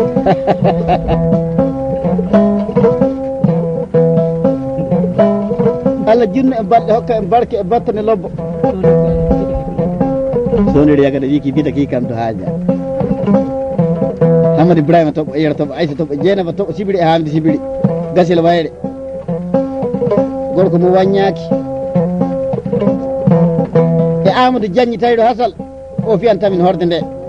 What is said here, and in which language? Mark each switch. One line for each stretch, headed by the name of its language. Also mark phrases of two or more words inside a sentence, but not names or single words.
Fula: Allah jinnu e balɗe, hokka en barke e battane lobbo. Soniri yagada wi ki bita ki kam to haaja. Hamad Ibrahima toɓo, Yero toɓo, Aissa toɓo, Dieynaba toɓo, Sibiri e Hamdi Sibiri, Gasel Wayre. Gorko mo waññaaki. E Amadou Diagne Tayro Hasal, o fiyantamin horde nde.